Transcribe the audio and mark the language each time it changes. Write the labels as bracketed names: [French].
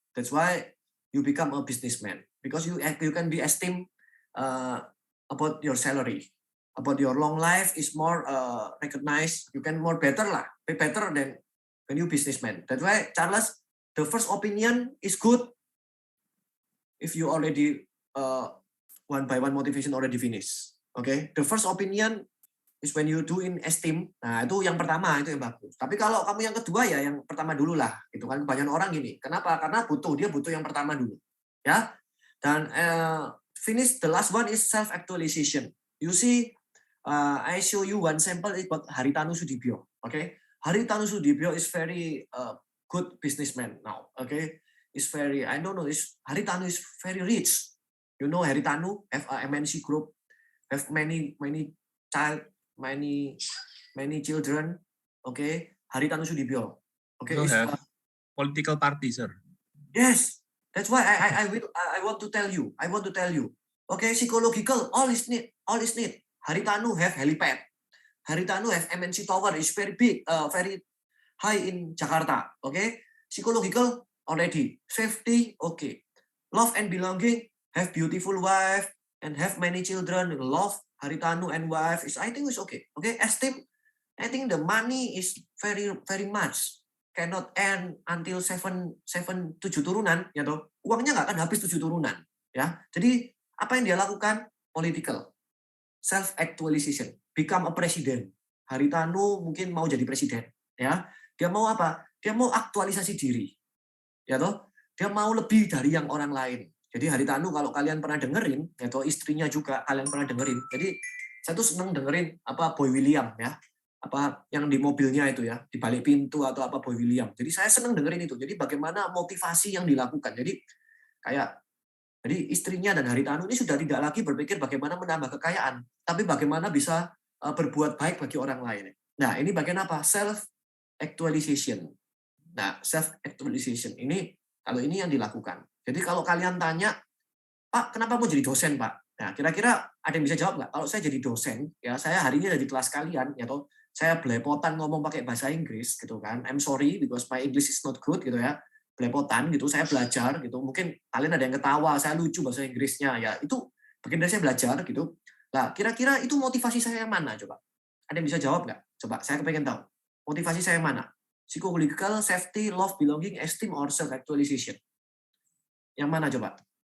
[English] That's why you become a businessman because you can be esteemed about your salary, about your long life is more recognized. You can more better lah, be better than when you businessman. That's why Charles, the first opinion is good if you already one by one motivation already finish. Okay, the first opinion is when you do in esteem. [Indonesian] Nah, itu yang pertama, itu yang bagus. Tapi kalau kamu yang kedua ya yang pertama dulu lah. Itu kan kebanyakan orang gini. Kenapa? Karena dia butuh yang pertama dulu. Ya. Dan [English] finish the last one is self actualization. You see, I show you one sample about Haritanu Sudibyo. Okay, Haritanu Sudibyo is very good businessman now. Okay, is very, I don't know, Haritanu is very rich. You know, Haritanu have a MNC group, have many child, many children. Okay, Haritanu Sudibyo. Okay, you have political party, sir. Yes, that's why I want to tell you. Okay, psychological, all is need. Haritanu have helipad. Haritanu have MNC tower, is very big, very high in Jakarta. Okay, psychological already, safety okay, love and belonging, have beautiful wife and have many children. Love Haritanu and wife is, I think, is okay. Okay, esteem, I think the money is very much cannot end until 7 7 [Indonesian] turunan, ya toh. Uangnya nggak akan habis 7 turunan, ya. Jadi apa yang dia lakukan? [English] Political, self actualization, become a president. [Indonesian] Haritanu mungkin mau jadi presiden, ya. Dia mau apa? Dia mau aktualisasi diri, ya toh. Dia mau lebih dari yang orang lain. Jadi Haritanu kalau kalian pernah dengerin, atau istrinya juga kalian pernah dengerin. Jadi saya tuh seneng dengerin apa Boy William ya, apa yang di mobilnya itu ya, di balik pintu atau apa Boy William. Jadi saya seneng dengerin itu. Jadi bagaimana motivasi yang dilakukan. Jadi istrinya dan Haritanu ini sudah tidak lagi berpikir bagaimana menambah kekayaan, tapi bagaimana bisa berbuat baik bagi orang lain. Nah, ini bagian apa? Self actualization. Nah, self actualization ini kalau ini yang dilakukan. Jadi kalau kalian tanya, Pak, kenapa mau jadi dosen, Pak? Nah, kira-kira ada yang bisa jawab nggak? Kalau saya jadi dosen, ya saya hari ini ada di kelas kalian, ya toh, saya belepotan ngomong pakai bahasa Inggris, gitu kan. [English] I'm sorry because my English is not good, [Indonesian] gitu ya. Belepotan, gitu. Saya belajar, gitu. Mungkin kalian ada yang ketawa, saya lucu bahasa Inggrisnya, ya itu bagian dari saya belajar, gitu. Nah, kira-kira itu motivasi saya yang mana, coba? Ada yang bisa jawab nggak? Coba, saya kepengen tahu. Motivasi saya yang mana? [English] Psychological, safety, love, belonging, esteem, or self-actualization? [Indonesian] Yang mana coba?